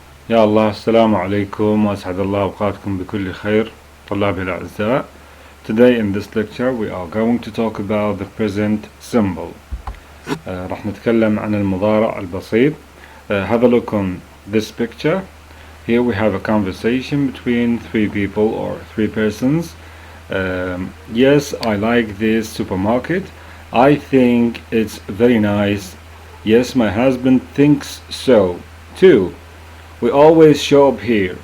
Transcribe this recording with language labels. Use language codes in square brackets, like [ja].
[ar] يا الله السلام عليكم وأسعد الله أوقاتكم بكل خير طلابي الأعزاء. [en] Today in this lecture we are going to talk about the present simple. [ar] راح نتكلم عن المضارع البسيط. [en] Have a look on this picture. Here we have a conversation between three people or three persons. Yes, I like this supermarket. I think it's very nice. Yes, my husband thinks so too. We always shop here.